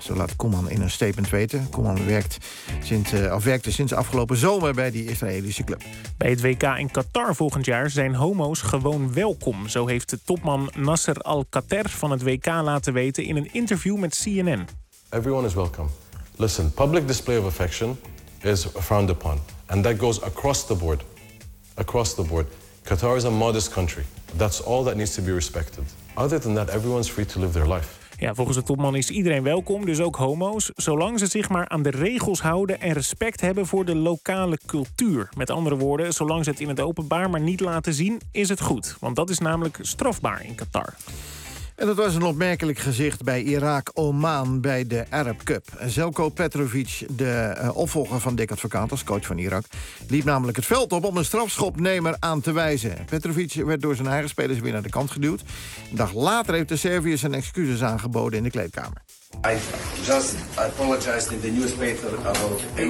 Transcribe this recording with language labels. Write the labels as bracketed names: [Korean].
[Dutch] Zo laat Koeman in een statement weten. Koeman werkte sinds afgelopen zomer bij die Israëlische club. Bij het WK in Qatar volgend jaar zijn homo's gewoon welkom. Zo heeft de topman Nasser Al-Khater van het WK laten weten in een interview met CNN. [English] Everyone is welcome. Listen, public display of affection is frowned upon. And that goes across the board. Across the board. Qatar is a modest country. That's all that needs to be respected. Other than that, everyone's free to live their life. [Dutch] Ja, volgens de topman is iedereen welkom, dus ook homo's, zolang ze zich maar aan de regels houden en respect hebben voor de lokale cultuur. Met andere woorden, zolang ze het in het openbaar maar niet laten zien, is het goed. Want dat is namelijk strafbaar in Qatar. En dat was een opmerkelijk gezicht bij Irak-Oman bij de Arab Cup. Zeljko Petrovic, de opvolger van Dick Advocaat als coach van Irak, liep namelijk het veld op om een strafschopnemer aan te wijzen. Petrovic werd door zijn eigen spelers weer naar de kant geduwd. Een dag later heeft de Serviër zijn excuses aangeboden in de kleedkamer. [English] I apologized in the newspaper about...